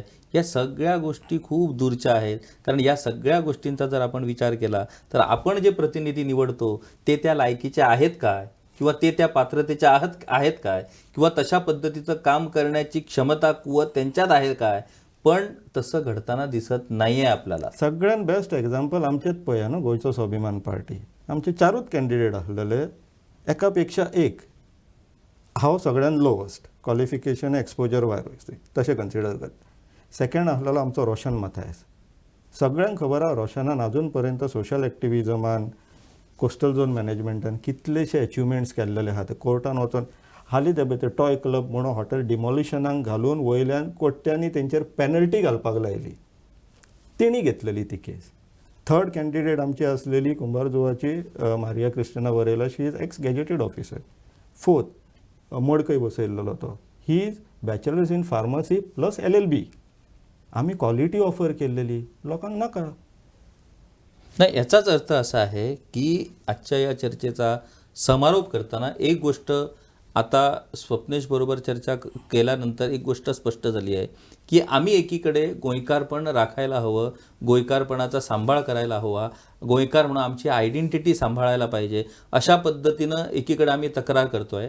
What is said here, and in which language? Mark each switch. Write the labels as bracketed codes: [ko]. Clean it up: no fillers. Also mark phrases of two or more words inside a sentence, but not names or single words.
[mr] या सगळ्या गोष्टी खूप दूरच्या आहेत. कारण या सगळ्या गोष्टींचा जर आपण विचार केला तर आपण जे प्रतिनिधी निवडतो ते त्या लायकीचे आहेत काय, किंवा ते त्या पात्रतेचे आहेत काय, किंवा तशा पद्धतीचं काम करण्याची क्षमता कुवत त्यांच्यात आहे काय, पण तसं घडताना दिसत नाही आहे आपल्याला. [kok] सगळ्यात [en] best example [kok] आमचेच पळया न्हू, गोंयचो स्वाभिमान पार्टी. आमचे 4च कॅन्डिडेट आसलेले, एका पेक्षा एक. हांव सगळ्यान [en] lowest qualification exposure virus [kok] तशें कन्सिडर करता. सेकंड आसलेलो आमचो रोशन मथायस. सगळ्यांक खबर आहा रोशनान अजून पर्यंत [en] social activism, coastal zone management [kok] कितलेशे अचिवमेंट्स केल्लेले आहा. ते कोर्टान वचून हालीं ते टॉय क्लब म्हणून [en] hotel demolition [kok] घालून वयल्यान कोट्यांनी तेंचेर पेनल्टी घालपाक लायली. तेणी घेतलेली ती केस. थर्ड कॅन्डिडेट आमची आसलेली कुंभारजुवाची मारिया क्रिस्टिना वरेला. [en] She is ex gazetted officer. फोर्थ [kok] मडकय बसयल्लो तो. [en] He is bachelors in pharmacy plus LLB. [kok] आम्ही [en] quality offer [kok] केलेली, लोकांक नाका. [mr] नाही, याचाच अर्थ असा आहे की आजच्या या चर्चेचा समारोप करताना एक गोष्ट आता स्वप्नेश बरोबर चर्चा केल्यानंतर एक गोष्ट स्पष्ट झाली आहे की आम्ही एकीकडे गोंयकारपण राखायला हवं, गोंयकारपणाचा सांभाळ करायला हवा, गोंयकार म्हणून आमची आयडेंटिटी सांभाळायला पाहिजे, अशा पद्धतीनं एकीकडे आम्ही तक्रार करतोय.